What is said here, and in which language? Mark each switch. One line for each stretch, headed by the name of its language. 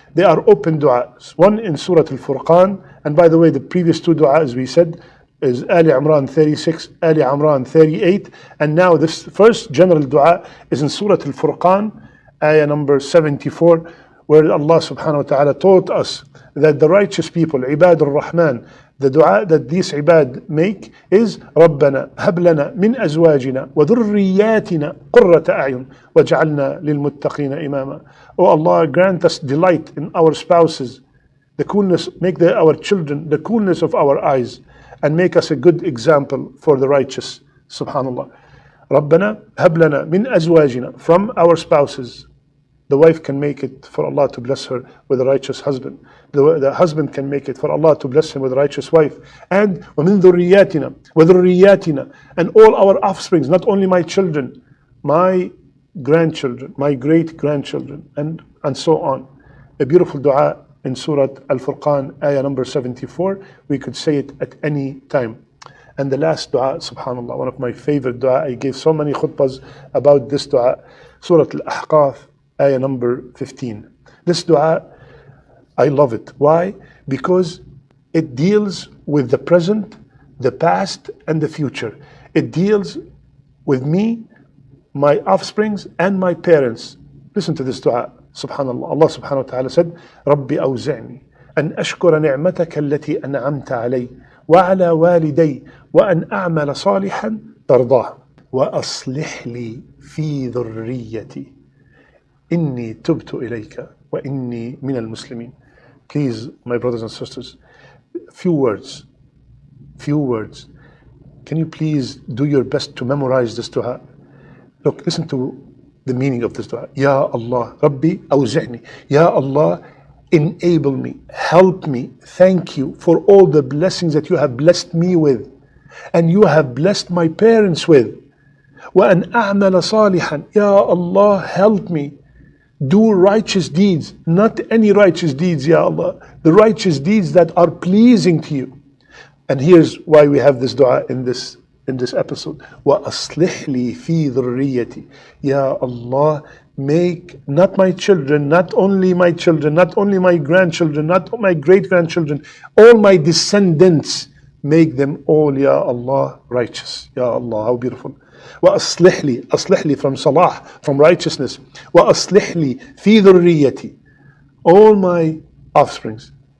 English: They are open du'as. One in Surah Al-Furqan, and by the way, the previous two du'as we said is Ali Imran 36, Ali Imran 38, and now this first general du'a is in Surah Al-Furqan, ayah number 74, where Allah subhanahu wa ta'ala taught us that the righteous people, Ibad al-Rahman, the dua that these ibad make is
Arabic: رَبَّنَا هَبْ لَنَا مِنْ أَزْوَاجِنَا وَذُرِّيَّاتِنَا قُرَّةَ أَعْيُنٍ وَاجْعَلْنَا لِلْمُتَّقِينَ إِمَامًا.
English: Oh Allah, grant us delight in our spouses, the coolness, make our children the coolness of our eyes, and make us a good example for the righteous. Subhanallah.
Arabic: رَبَّنَا هَبْ لَنَا مِنْ أَزْوَاجِنَا,
English: from our spouses. The wife can make it for Allah to bless her with a righteous husband. The husband can make it for Allah to bless him with a righteous wife. And
Arabic: وَمِن ذُرِّيَّاتِنَا وَذُرِّيَّاتِنَا,
English: and all our offsprings, not only my children, my grandchildren, my great-grandchildren, and so on. A beautiful dua in Surah Al-Furqan, ayah number 74. We could say it at any time. And the last dua, subhanallah, one of my favorite dua. I gave so many khutbahs about this dua. Surah Al-Ahqaf, ayah number 15. This dua, I love it. Why? Because it deals with the present, the past, and the future. It deals with me, my offsprings, and my parents. Listen to this dua. Subhanallah. Allah subhanahu wa ta'ala said,
Arabic: رَبِّ أَوْزِعْنِي أَنْ أَشْكُرَ نِعْمَتَكَ الَّتِي أَنْعَمْتَ عَلَيَّ وَعَلَى وَالِدَيَّ وَأَنْ أَعْمَلَ صَالِحًا تَرْضَاهُ وَأَصْلِحْ لِي فِي ذُرِّيَّتِي إِنِّي تُبْتُ إِلَيْكَ وَإِنِّي مِنَ الْمُسْلِمِينَ.
English: Please, my brothers and sisters, few words. Can you please do your best to memorize this dua? Look, listen to the meaning of this dua. Ya Allah, Rabbi awzi'ni. Ya Allah, enable me, help me. Thank you for all the blessings that you have blessed me with, and you have blessed my parents with.
Arabic: وَأَنْ أَعْمَلَ صَالِحًا.
English: Ya Allah, help me do righteous deeds, not any righteous deeds, Ya Allah, the righteous deeds that are pleasing to you. And here's why we have this dua in this episode.
Arabic: وَأَصْلِحْ لِي فِي ذُرِّيَّتِي.
English: Ya Allah, make not my children, not only my children, not only my grandchildren, not my great-grandchildren, all my descendants, make them all, Ya Allah, righteous. Ya Allah, how beautiful.
Arabic: وَأَصْلِحْ لِي
English: from salah, from righteousness.
Arabic: وَأَصْلِحْ لِي فِي ذُرِّيَّتِي,
English: all my offsprings.